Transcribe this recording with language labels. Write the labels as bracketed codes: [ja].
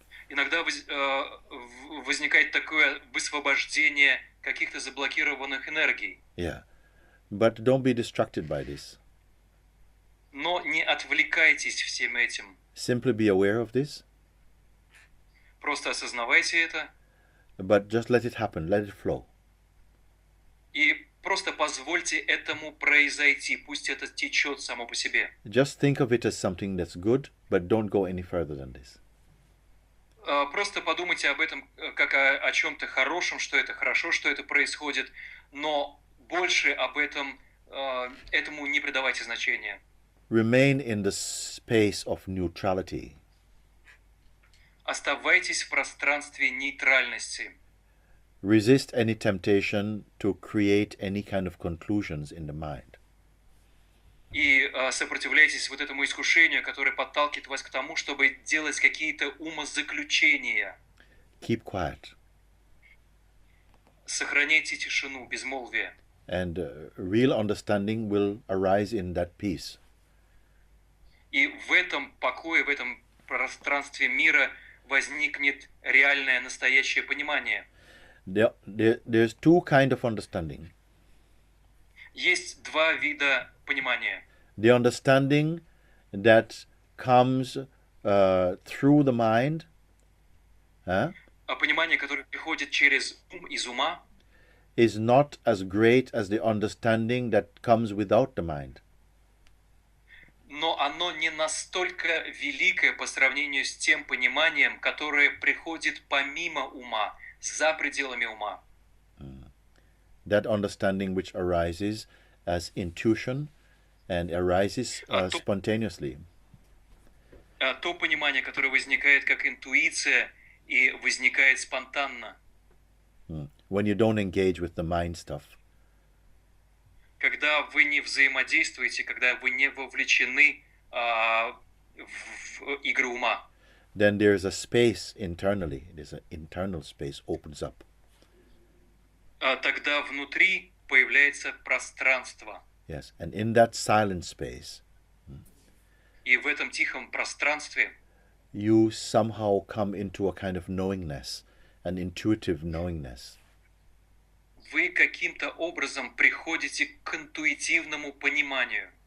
[ru] Иногда возникает такое высвобождение каких-то заблокированных энергий. [en] Yeah. But don't be distracted by this. [ru] Но не отвлекайтесь всем этим. [en] Simply be aware of this. [ru] Просто осознавайте это. [en] But just let it happen, let it flow. [ru] И просто позвольте этому произойти. Пусть это течет само по себе. [en] Just think of it as something that's good, but don't go any further than this. [ru] Просто подумайте об этом как о чем-то хорошем, что это хорошо, что это происходит, но больше об этом, этому не придавайте значения. [en] Remain in the space of neutrality. [ru] Оставайтесь в пространстве нейтральности. [en] Resist any temptation to create any kind of conclusions in the mind. [ru] И сопротивляйтесь вот этому искушению, которое подталкивает вас к тому, чтобы делать какие-то умозаключения. [en] Keep quiet. [ru] Сохраняйте тишину, безмолвие. [en] And real understanding will arise in that peace. [ru] И в этом покое, в этом пространстве мира возникнет реальное, настоящее понимание. [en] There's two kinds of understanding. [ru] Есть два вида понимания. [en] The understanding that comes through the mind, [ru] Понимание, которое приходит через ум, из ума, [en] is not as great as the understanding that comes without the mind. [ru] но оно не настолько великое по сравнению с тем пониманием, которое приходит помимо ума, за пределами ума. [en] That understanding which arises as intuition and arises spontaneously. [ru] То понимание, которое возникает как интуиция и возникает спонтанно. [en] When you don't engage with the mind stuff. [ru] Когда вы не взаимодействуете, когда вы не вовлечены в игры ума. [en] Then there's a space internally. There's an internal space opens up. [ru] Тогда внутри появляется пространство. [en] Yes, and in that silent space, [ru] и в этом тихом пространстве [en] you somehow come into a kind of knowingness, an intuitive knowingness. [ru] Вы каким-то образом приходите к интуитивному пониманию.